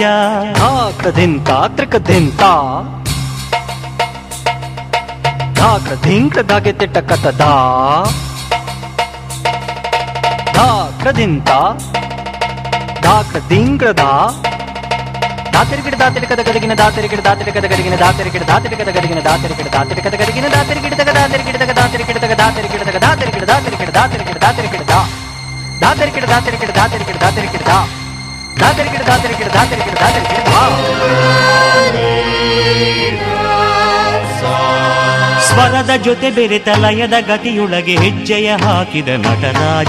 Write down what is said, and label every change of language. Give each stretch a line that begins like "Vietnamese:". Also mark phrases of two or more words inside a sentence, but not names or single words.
Kannada: ಧಾಕದಿಂತ ತ್ರಿಕದಿಂತ ಧಾಕ್ರದಿಂಕ ಧಾಗೆ ತಿಟ್ಟ ಕತದ ಧಾಕ್ರದಿಂತ ಧಾಕ್ರದಿಂಕ್ರದ ದಾತರಿಗಿಡ ದಾತರಿಕದ ಗದಗಿನ ದಾತರಿಗಿಡ ದಾತರಿಕದ ಗದಗಿನ ದಾತರಿಗಿಡ ದಾತರಿಕದ ಗದಗಿನ ದಾತರಿಗಿಡ ದಾತರಿಕದ ಗದಗಿನ ದಾತರಿಗಿಡದಾಗ ದಾತರಿಗಿಡದಾಗ ದಾತರಿಗಿಡದಾಗ ದಾತರಿಗಿಡದಾಗ ದಾತರಿಗಿಡ ದಾತರಿಗಿಡ ದಾತರಿಗಿಡ ದಾತರಿಗಿಡದ ದಾತರಿಗಿಡ ದಾತರಿಗಿಡ ದಾತರಿಗಿಡ ದಾತರಿಗಿಡದ ದಾತರಿಗಿಡ ದಾತರಿಗಿಡ ದಾತರಿಗಿಡ ದಾತರಿಗಿಡ. ಸ್ವರದ ಜೊತೆ ಬೆರೆತ ಲಯದ ಗತಿಯೊಳಗೆ ಹೆಜ್ಜೆಯ ಹಾಕಿದ ನಟರಾಜ.